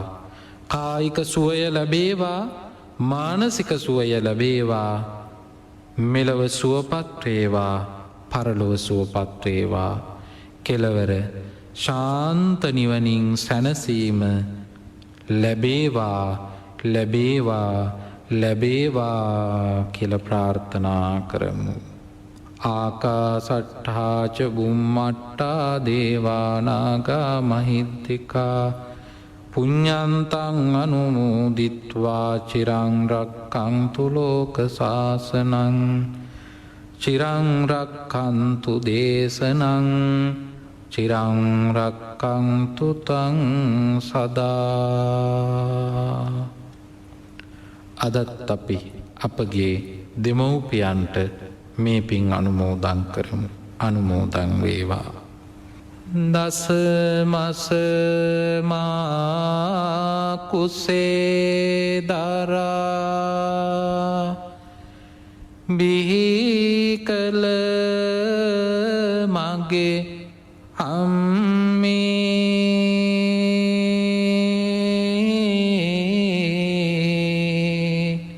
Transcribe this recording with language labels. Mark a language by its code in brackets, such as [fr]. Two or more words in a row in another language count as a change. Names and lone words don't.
[si] කායික සුවය ලැබේවා, මානසික සුවය ලැබේවා, මෙලව සුවපත්වේවා, පරලොව සුවපත්වේවා. කෙලවර ශාන්ත නිවනින් සැනසීම ලැබේවා ලැබේවා ලැබේවා කියල ප්‍රාර්ථනා කරමු. [pi] ආකාසට්ඨාච බුම්මට්ටා දේවානාගා මහිද්දිකා පුඤ්ඤන්තං අනුමෝදිත්වා චිරං රක්ඛන්තු ලෝක සාසනං චිරං රක්ඛන්තු දේශනං චිරං රක්ඛන්තු තං සදා. [si] අදත් අපි අපගේ දෙමව්පියන්ට මේ පින් අනුමෝදන් කරමු. අනුමෝදන් වේවා. දස මස මා කුසේ දරා බිහි කළ මගේ අම්මේ